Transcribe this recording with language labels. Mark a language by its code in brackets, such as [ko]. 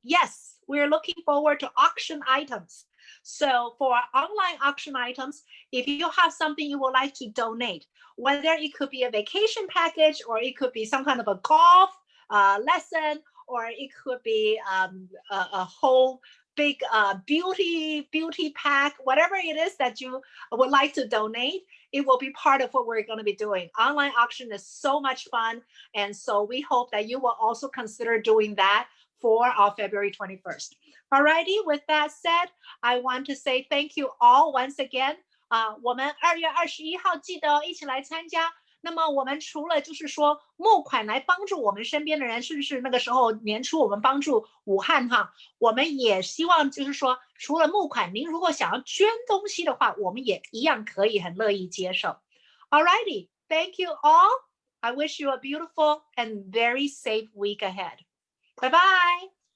[en] Yes, we're looking forward to auction items. So for online auction items, if you have something you would like to donate, whether it could be a vacation package or it could be some kind of a golf lesson, or it could be a whole big beauty pack, whatever it is that you would like to donate, it will be part of what we're going to be doing. Online auction is so much fun. And so we hope that you will also consider doing that for our February 21st. Alrighty, with that said, I want to say thank you all once again. [zh] 我们2月21号记得一起来参加。那么我们除了就是说募款来帮助我们身边的人，甚至那个时候年初我们帮助武汉我们也希望就是说除了募款，您如果想要捐东西的话，我们也一样可以很乐意接受。 [en] Alrighty, thank you all. I wish you a beautiful and very safe week ahead. Bye bye.